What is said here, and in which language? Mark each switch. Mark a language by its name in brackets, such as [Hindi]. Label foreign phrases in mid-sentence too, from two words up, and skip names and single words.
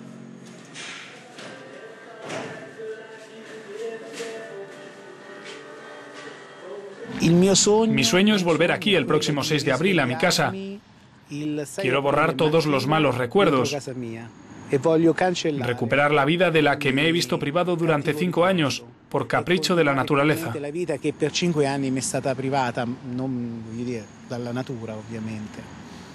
[Spanish] Mi sueño es volver aquí el próximo 6 de abril a mi casa. Quiero borrar todos los malos recuerdos, recuperar la vida de la que me he visto privado durante 5 años por capricho de la naturaleza. [Italian] La vida che per 5 anni mi è stata privata, non, voglio dire, dalla natura ovviamente.